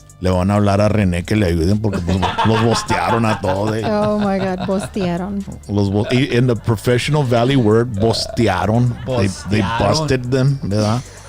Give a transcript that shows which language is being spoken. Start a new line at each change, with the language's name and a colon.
Spanish: Le van a hablar a René que le ayuden porque pues, los bostearon a todos.
English: Oh my God, bostearon. In the professional valley word, bostearon. They busted them,
Spanish: ¿verdad?